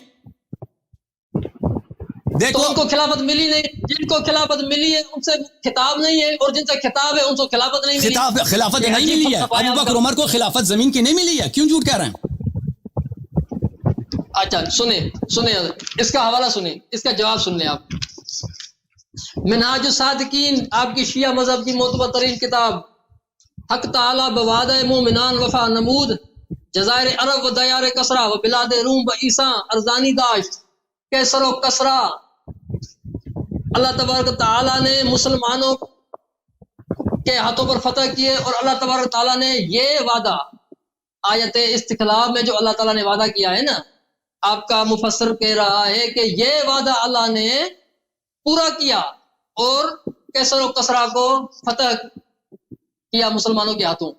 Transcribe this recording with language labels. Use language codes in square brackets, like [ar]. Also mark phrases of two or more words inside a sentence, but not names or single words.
[ur] دیکھو ان کو خلافت ملی نہیں، جن کو خلافت ملی ہے ان سے خطاب نہیں ہے، اور جن سے خطاب ہے ان کو خلافت نہیں ملی۔ خلافت نہیں ملی ہے، ابو بکر عمر کو خلافت زمین کی نہیں ملی ہے، کیوں جھوٹ کہہ رہے ہیں؟ اچھا سنیں اس کا حوالہ سنیں، اس کا جواب سن لیں آپ۔ منہاج الصادقین آپ کی شیعہ مذہب کی معتبر ترین کتاب، [fa] حق تعالی بوعدہ مومنان وفا نمود، جزائر عرب و دیار کسرا و بلاد روم و عیسیٰ ارزانی داشت، [ur] کیسر و کسرا۔ اللہ تبارک تعالیٰ نے مسلمانوں کے ہاتھوں پر فتح کیے، اور اللہ تبارک تعالیٰ نے یہ وعدہ، آیت استخلاف میں جو اللہ تعالیٰ نے وعدہ کیا ہے نا، آپ کا مفسر کہہ رہا ہے کہ یہ وعدہ اللہ نے پورا کیا، اور کیسر و کسرا کو فتح کیا مسلمانوں کے ہاتھوں۔